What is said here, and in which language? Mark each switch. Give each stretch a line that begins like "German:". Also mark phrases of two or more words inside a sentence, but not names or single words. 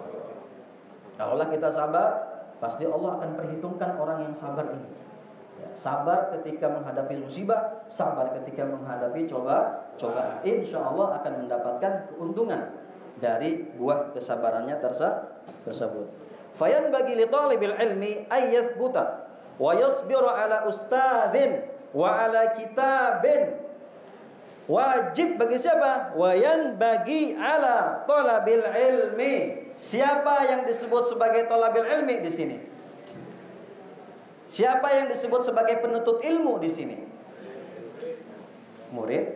Indonesian: Kalaulah kita sabar, pasti Allah akan perhitungkan orang yang sabar ini. Ya, sabar ketika menghadapi musibah, sabar ketika menghadapi cobaan.
Arabic: إن شاء الله
Indonesian: akan mendapatkan keuntungan dari buah kesabarannya tersebut.
Arabic: فينبغي لطالب العلم أن يثبت ويصبر على أستاذ وعلى كتاب.
Indonesian: Wajib bagi siapa?
Arabic: وينبغي على طالب العلم.
Indonesian: Siapa yang disebut sebagai
Arabic: طالب العلم
Indonesian: di sini? Siapa yang disebut sebagai penuntut ilmu di sini? Murid.